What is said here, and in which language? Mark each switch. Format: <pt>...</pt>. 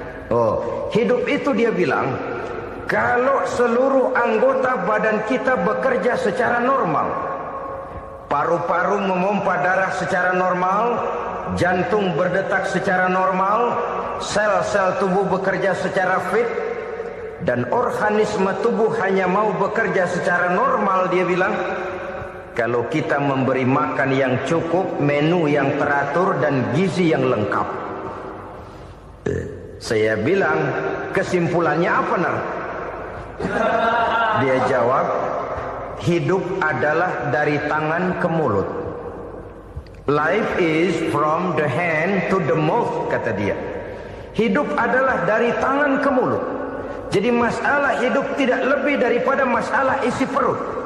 <id>Oh, hidup itu dia bilang, kalau seluruh anggota badan kita bekerja secara normal, paru-paru memompa darah secara normal, jantung berdetak secara normal, sel-sel tubuh bekerja secara fit, dan organisme tubuh hanya mau bekerja secara normal, dia bilang, kalau kita memberi makan yang cukup, menu yang teratur, dan gizi yang lengkap. Saya bilang, kesimpulannya apa, Nar? Dia jawab, hidup adalah dari tangan ke mulut.</id> <en>Life is from the hand to the mouth,</en> <id>kata dia. Hidup adalah dari tangan ke mulut. Jadi masalah hidup tidak lebih daripada masalah isi perut.</id>